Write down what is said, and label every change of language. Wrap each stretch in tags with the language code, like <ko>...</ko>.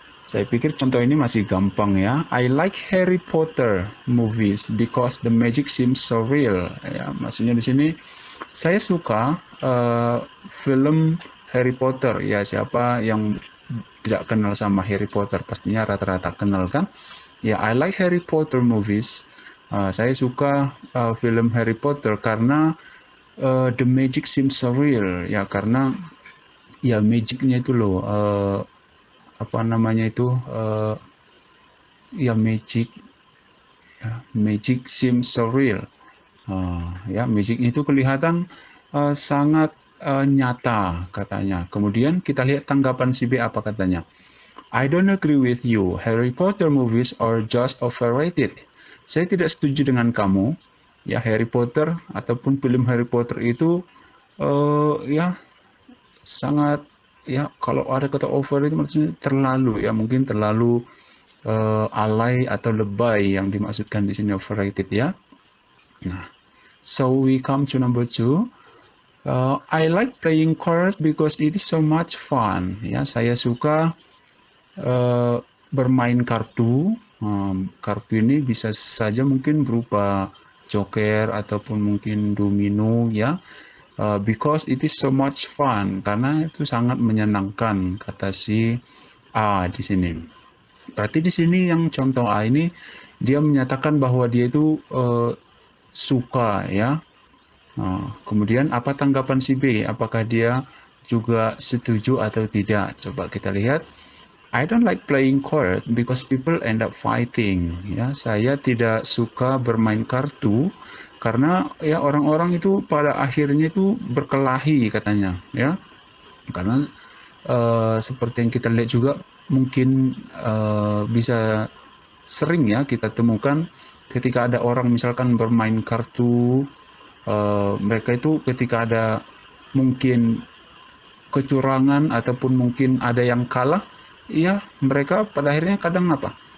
<id>Saya pikir contoh ini masih gampang ya.</id> <en>I like Harry Potter movies because the magic seems so real.</en> <id>Ya, maksudnya di sini saya suka film Harry Potter. Ya, siapa yang tidak kenal sama Harry Potter? Pastinya rata-rata kenal kan?</id> <en>Ya, I like Harry Potter movies.</en> <id>Saya suka film Harry Potter karena</id> <en>the magic seems so real.</en> <id>Ya, karena ya magicnya itu loh, apa namanya itu, ya</id> <en>magic seems so real.</en> <id>Ya, magicnya itu kelihatan sangat nyata katanya. Kemudian kita lihat tanggapan si B apa katanya.</id> <en>I don't agree with you. Harry Potter movies are just overrated.</en> <id>Saya tidak setuju dengan kamu. Ya, Harry Potter ataupun film Harry Potter itu ya sangat, ya kalau ada kata over itu maksudnya terlalu, ya mungkin terlalu alay atau lebay yang dimaksudkan di sini overrated ya.</id> <en>Nah, so we come to number two. I like playing cards because it is so much fun.</en> <id>Ya, saya suka bermain kartu. Kartu ini bisa saja mungkin berupa joker ataupun mungkin domino ya.</id> <en>Because it is so much fun,</en> <id>karena itu sangat menyenangkan kata si A di sini. Berarti di sini yang contoh A ini dia menyatakan bahwa dia itu suka ya. Kemudian apa tanggapan si B? Apakah dia juga setuju atau tidak? Coba kita lihat.</id> <en>I don't like playing card because people end up fighting.</en> <id>Ya, saya tidak suka bermain kartu karena ya orang-orang itu pada akhirnya itu berkelahi katanya. Ya, karena seperti yang kita lihat juga mungkin bisa sering ya kita temukan ketika ada orang misalkan bermain kartu, mereka itu ketika ada mungkin kecurangan ataupun mungkin ada yang kalah, ya mereka pada akhirnya kadang apa?</id>